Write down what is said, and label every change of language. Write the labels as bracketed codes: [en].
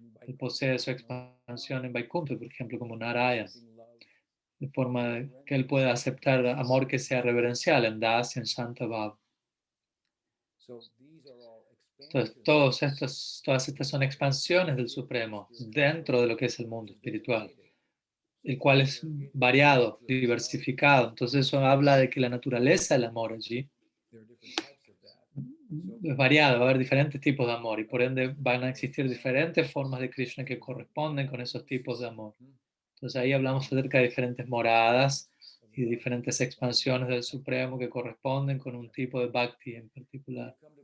[es] Él posee su expansión en Vaikuntha, por ejemplo, como Narayan, de forma que él pueda aceptar amor que sea reverencial en Dasya, en Shanta Bhav. [en] So these are all [es] Entonces, todas estas son expansiones del Supremo dentro de lo que es el mundo espiritual, el cual es variado, diversificado. Entonces, eso habla de que la naturaleza del amor allí [en] there are different types of that. [es] es variado, va a haber diferentes tipos de amor y por ende van a existir diferentes formas de Krishna que corresponden con esos tipos de amor. Entonces ahí hablamos acerca de diferentes moradas y de diferentes expansiones del Supremo que corresponden con un tipo de bhakti en particular.